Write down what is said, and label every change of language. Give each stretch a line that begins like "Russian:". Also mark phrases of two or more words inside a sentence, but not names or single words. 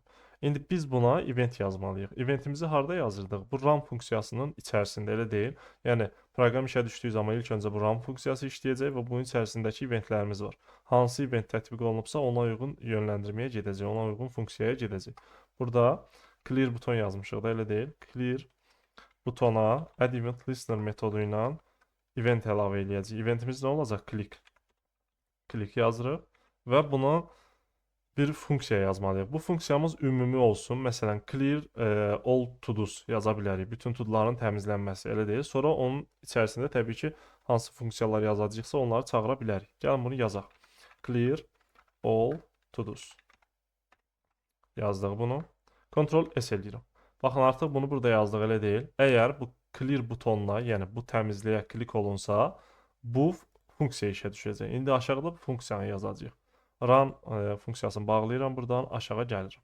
Azerbaijani: İndi biz buna event yazmalıyıq. Eventimizi harda yazırdıq? Bu run funksiyasının içərisində, elə deyil. Yəni proqram işə düşdüyü zaman ilk öncə bu run funksiyası işləyəcək və bunun içərisindəki eventlərimiz var. Hansı event tətbiq olunubsa ona uyğun yönləndirməyə gedəcək, ona uyğun funksiyaya gedəcək. Burada
English: clear buton
Azerbaijani: yazmışıq da, elə deyil. Clear butona
English: add event listener
Azerbaijani: metodu ilə event əlavə eləyəcəyik. Eventimiz nə olacaq? Klik yazırıq və buna bir funksiya yazmalıyıq. Bu funksiyamız ümumi olsun. Məsələn,
English: clear all to-dos
Azerbaijani: yaza bilərik. Bütün to-do'ların təmizlənməsi, elə deyil. Sonra onun içərisində təbii ki, hansı funksiyalar yazacaqsa onları çağıra bilərik. Gəlin bunu yazaq.
English: Clear all to-dos.
Azerbaijani: Yazdıq bunu. Ctrl S eləyirəm. Baxın, artıq bunu burada yazdıq, elə deyil. Əgər bu clear butonuna, yəni bu təmizləyə klik olunsa, bu funksiya işə düşəcək. İndi aşağıda bu funksiyanı yazacağıq. Run funksiyasını bağlayıram, buradan aşağı gəlirəm.